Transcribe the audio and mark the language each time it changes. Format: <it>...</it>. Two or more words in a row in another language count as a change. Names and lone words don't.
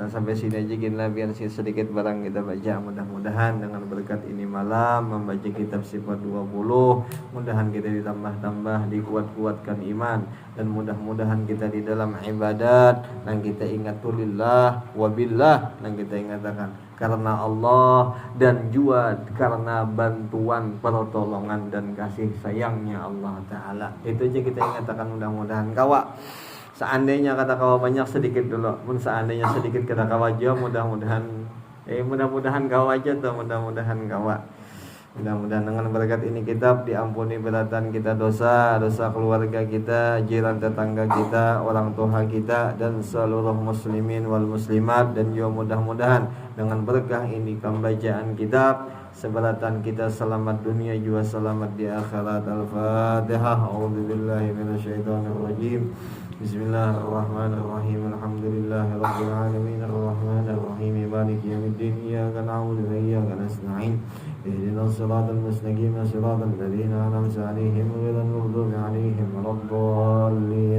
<id>Sampai sini aja ginilah, biar sedikit barang kita baca. Mudah-mudahan dengan berkat ini malam membaca kitab sifat 20, mudahan kita ditambah-tambah, dikuat-kuatkan iman, dan mudah-mudahan kita di dalam ibadat dan kita ingat</id> <ar>لله وبالله,</ar> <id>dan kita ingatkan karena Allah dan juga karena bantuan, pertolongan dan kasih sayangnya Allah Ta'ala.</id> <bjn>Itu aja kita ingatkan, mudah-mudahan kawa. Seandainya kata kawa banyak sedikit dulu, pun seandainya sedikit kata kawa aja, mudah-mudahan kawa aja tuh, mudah-mudahan kawa.</bjn> <id>Mudah-mudahan dengan berkat ini kitab diampuni beratan kita, dosa keluarga kita, jiran tetangga kita, orang tua kita, dan seluruh</id> <ar>المسلمين والمسلمات.</ar> <id>Dan juga mudah-mudahan dengan berkah ini pembacaan kitab, seberatan kita selamat dunia juga selamat di akhirat. Al-Fatihah.</id> <ar>أعوذ بالله من الشيطان الرجيم. بسم الله الرحمن الرحيم. الحمد لله رب العالمين، الرحمن الرحيم، مالك يوم الدين، إياك نعبد وإياك نستعين. اهدنا الصراط المستقيم، صراط الذين أنعمت عليهم غير المغضوب عليهم ولا الضالين.</ar>